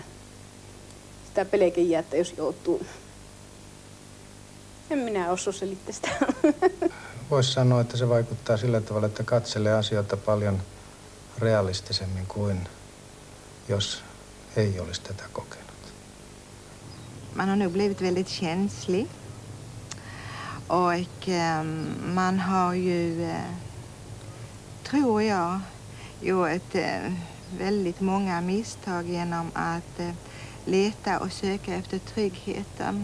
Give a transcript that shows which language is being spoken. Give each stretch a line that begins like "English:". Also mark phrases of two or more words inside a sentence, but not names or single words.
Finnish: Sitä pelkäin jää, että jos joutuu. En minä osaa selittää sitä. Voisi sanoa, että se vaikuttaa sillä tavalla, että katselee asioita paljon realistisemmin kuin jos ei olisi tätä kokenut.
Swedish: Man har nog blivit väldigt känslig. Och man har ju, tror jag, gjort väldigt många misstag genom att leta och söka efter tryggheten.